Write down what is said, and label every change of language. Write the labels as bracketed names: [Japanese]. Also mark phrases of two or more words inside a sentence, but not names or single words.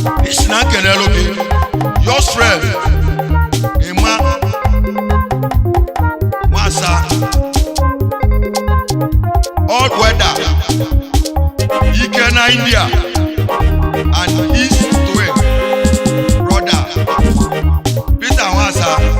[Igbo] Isi na nkenelu gị, [English] yours friend, Emma Nwasa, all weather, Ike na India, and East West, brother, Peter Nwasa.